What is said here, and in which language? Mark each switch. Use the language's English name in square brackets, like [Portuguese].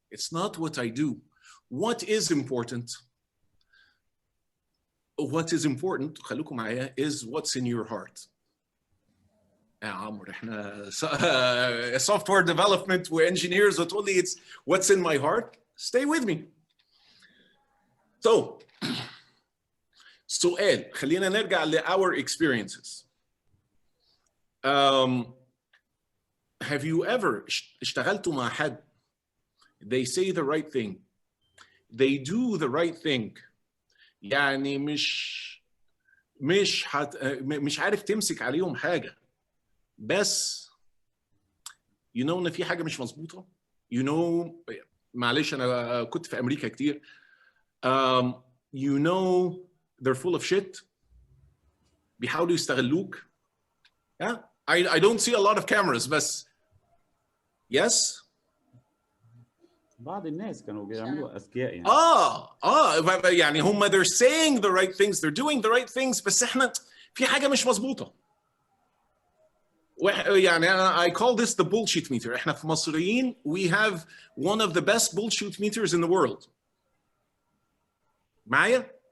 [English] It's not what I do. What is important? What is important, [Arabic] خلوكم معايا, [English] is what's in your heart. [Arabic] يا عمرو احنا [English] software development وengineers [Arabic] وتقول لي [English] it's what's in my heart. Stay with me. [Arabic] So سؤال، خلينا نرجع ل [English] our experiences. Have you ever [Arabic] اشتغلتوا مع حد [English] they say the right thing, [Arabic] they do the right thing, يعني مش عارف تمسك عليهم حاجة، بس [English] you know [Arabic] إن في حاجة مش مظبوطة، you know معلش أنا كنت في أمريكا كتير، [English] you know they're full of shit، [Arabic] بيحاولوا يستغلوك. [English] Yeah? I don't see a lot of cameras [Arabic] بس [English] yes. [Arabic] بعض الناس كانوا بيعملوا أذكياء يعني. يعني هم [English] they're saying the right things, they're doing the right things، [Arabic] بس احنا في حاجة مش مظبوطة. [English] يعني I call this the bullshit meter. [Arabic] احنا في مصريين [English] we have one of the best bullshit meters in the world. [Arabic] معايا؟